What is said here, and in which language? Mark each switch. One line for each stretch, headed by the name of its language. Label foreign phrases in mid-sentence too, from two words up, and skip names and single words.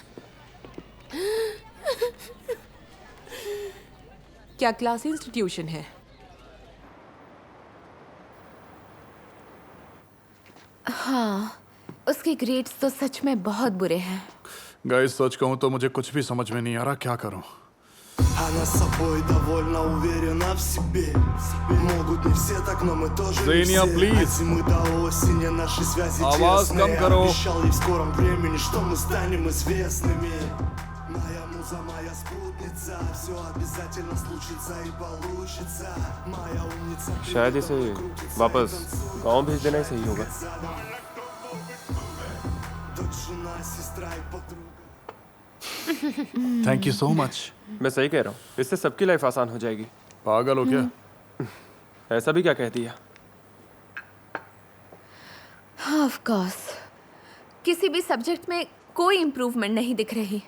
Hindi: क्या क्लास इंस्टीट्यूशन है? हाँ, उसके ग्रेड्स तो सच में बहुत बुरे हैं। गाइस, सच कहूँ तो मुझे कुछ भी समझ में नहीं आ रहा, क्या करूँ।
Russian: Она собой довольно уверена в себе. Могут не все так, но мы тоже не ज़ेनिया, все. please. От зимы до осени наши связи
Hindi: आवाज़
Russian: тесные.
Hindi: कम करो।
Russian: Обещал ей в скором времени, что мы станем известными. Моя муза, моя спутница. Все обязательно случится и получится. Моя умница.
Hindi: शायद इसे वापस गांव भेज देना ही सही होगा।
Russian: Дочь, жена, сестра и подруга.
English: Thank you so much.
Hindi: मैं सही कह रहा हूँ, इससे सबकी लाइफ आसान हो जाएगी। पागल हो क्या? ऐसा भी क्या कह दिया? हाँ,
English: of course.
Hindi: किसी भी सब्जेक्ट में कोई इम्प्रूवमेंट नहीं दिख रही।